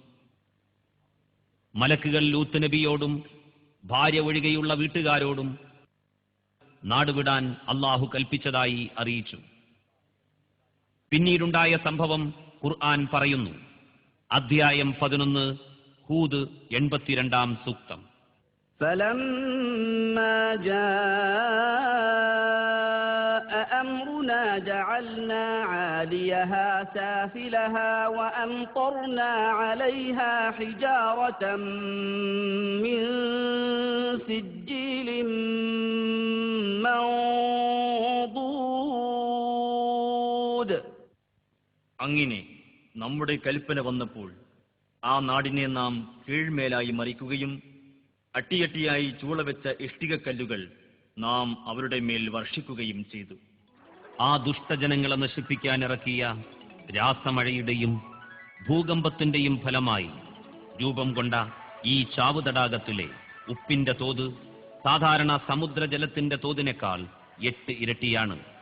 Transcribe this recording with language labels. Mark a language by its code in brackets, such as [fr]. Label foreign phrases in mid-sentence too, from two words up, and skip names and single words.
[ml] മലക്കുകൾ ലൂത്ത് നബിയോടും ഭാര്യ ഒഴികെയുള്ള വീട്ടുകാരോടും നാടുവിടാൻ അള്ളാഹു കൽപ്പിച്ചതായി അറിയിച്ചു. പിന്നീടുണ്ടായ സംഭവം ഖുർആൻ പറയുന്നു. അധ്യായം 11, ഹൂദ് 82-ാം സൂക്തം. [ar] فَلَمَّا جَاءَ أَمْرُنَا جَعَلْنَا عَالِيَهَا سَافِلَهَا وَأَمْطَرْنَا عَلَيْهَا حِجَارَةً مِّن سِجِّيلٍ مَّنضُودٍ. [ml] അങ്ങനെ നമ്മുടെ കൽപ്പന വന്നപ്പോൾ ആ നാടിനെ നാം കീഴ്മേലായി മറിക്കുകയും അട്ടിയട്ടിയായി ചൂളവെച്ച ഇഷ്ടികക്കല്ലുകൾ നാം അവരുടെ മേൽ വർഷിക്കുകയും ചെയ്തു. ആ ദുഷ്ടജനങ്ങളെ നശിപ്പിക്കാൻ ഇറക്കിയ രാസമഴയുടെയും ഭൂകമ്പത്തിന്റെയും ഫലമായി രൂപം കൊണ്ട ഈ ചാവുതടാകത്തിലെ ഉപ്പിന്റെ തോത് സാധാരണ സമുദ്രജലത്തിന്റെ തോതിനേക്കാൾ 8 ഇരട്ടിയാണ്.